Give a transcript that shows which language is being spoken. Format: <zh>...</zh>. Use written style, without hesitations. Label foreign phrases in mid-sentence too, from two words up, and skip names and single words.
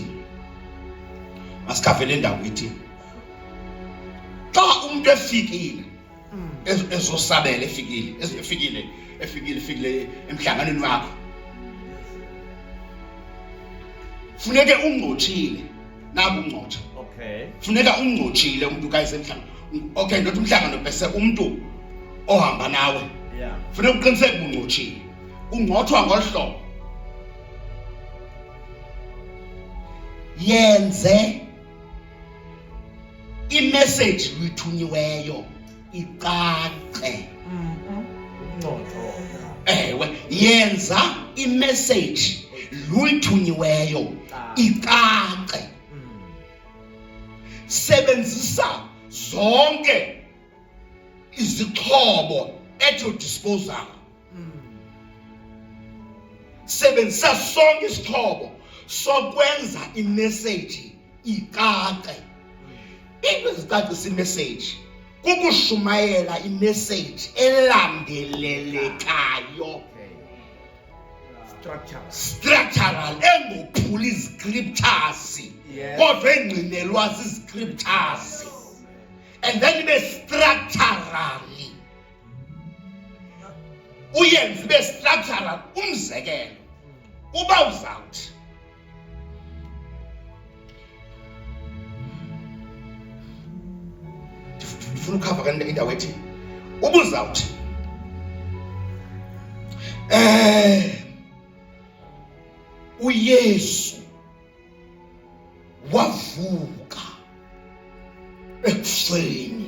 <xh>Masikhave le ndawo ithi. Xa umuntu efikile ezosabela efikile emhlanganweni wakho. Funeke ungcothile naku ungcotha. Okay. Funeka ungcothile umuntu kayisemhlanga.</xh> <en>Okay, not</en> <xh>umhlangano bese umuntu ohamba nawe. Yeah. Funeka uqiniseke ungcothile. Ungcothwa ngolhlobo. Yenze imessage luyithunyiweyo icace. Ngqotho. Ewe, yenza imessage luyithunyiweyo icace. Sebenzisa zonke izixhobo</xh> <en>at your disposal.</en> <xh>Sebenzisa sonke isixhobo sokwenza imessage icace. Into ezicacisa imessage kukushumayela imessage elandelelekayo. Structural engophuli scriptures. Yes. Kodwa engcinelwa scriptures. And then be structurally. Uyenze</xh> <en>be structural</en> <xh>umzekelo. Uba uzawuthi ndifuna ukhava kanti indawo ethi ubuzawuthi uYesu wavuka ekufeni.</xh>